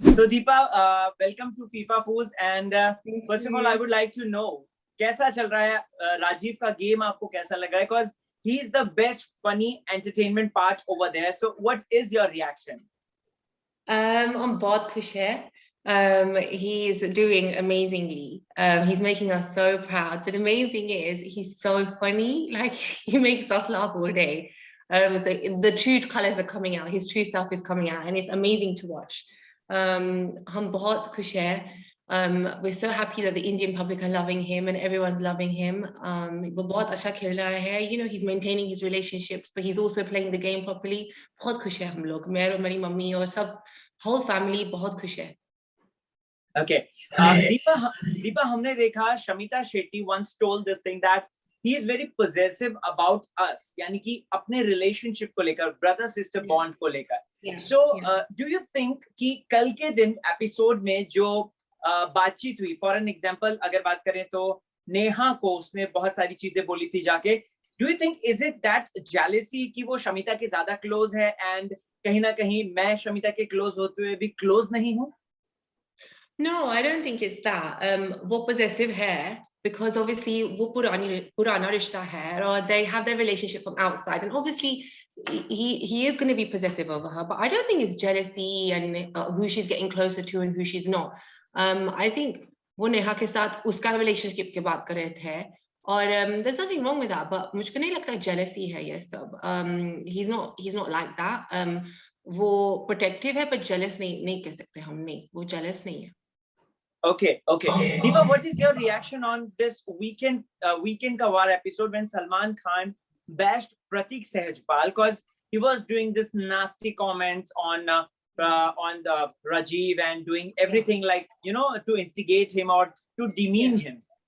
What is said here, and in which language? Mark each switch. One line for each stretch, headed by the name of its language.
English: So Deepa, welcome to FIFA Foods. And first of all, I would like to know
Hindi: कैसा चल रहा है राजीव का गेम आपको कैसा लगा?
English: Because he is the best funny entertainment part over there. So what is your reaction? I'm
Hindi: बहुत खुश है.
English: He's doing amazingly. He's making us so proud. But the main thing is he's so funny. Like he makes us laugh all day. So the true colors are coming out. His true self is coming out, and it's amazing to watch.
Hindi: हम बहुत खुश हैं.
English: We're so happy that the Indian public are loving him and everyone's loving him.
Hindi: वो बहुत अच्छा खेल रहा है.
English: You know, he's maintaining his relationships, but he's also playing the game properly.
Hindi: बहुत खुश है हम लोग. मैं और मेरी मम्मी और सब
English: whole family
Hindi: बहुत खुश है.
English: Okay. Deepa,
Hindi: हमने देखा
English: Shamita Shetty once told this thing that he is very possessive about us.
Hindi: यानी कि अपने relationship को लेकर,
English: brother sister bond
Hindi: को लेकर.
English: So do you think
Hindi: कि कल के दिन episode में जो बातचीत हुई,
English: for an example
Hindi: अगर बात करें तो नेहा को उसने बहुत सारी चीजें बोली थी जाके.
English: Do you think is it that jealousy
Hindi: कि वो शमिता के ज्यादा close है and कहीं ना कहीं मैं शमिता के close होते हुए भी close नहीं हूँ?
English: No, I don't think it's that.
Hindi: वो possessive है
English: because obviously
Hindi: वो पुराना रिश्ता है
English: or they have their relationship from outside and obviously he is going to be possessive over her, but I don't think it's jealousy and who she's getting closer to and who she's not. I think
Hindi: वो नेहा के साथ उसका relationship की बात कर रहे थे और
English: there's nothing wrong with that, but
Hindi: मुझको नहीं लगता jealousy है ये सब.
English: He's not like that.
Hindi: वो protective है
English: but jealous
Hindi: नहीं कह सकते हम. नहीं, वो jealous नहीं है.
English: Okay. Deepa, what is your reaction on this weekend ka war episode when Salman Khan bashed Pratik Sehajpal because he was doing this nasty comments on the Rajiv and doing everything like, you know, to instigate him or to demean him?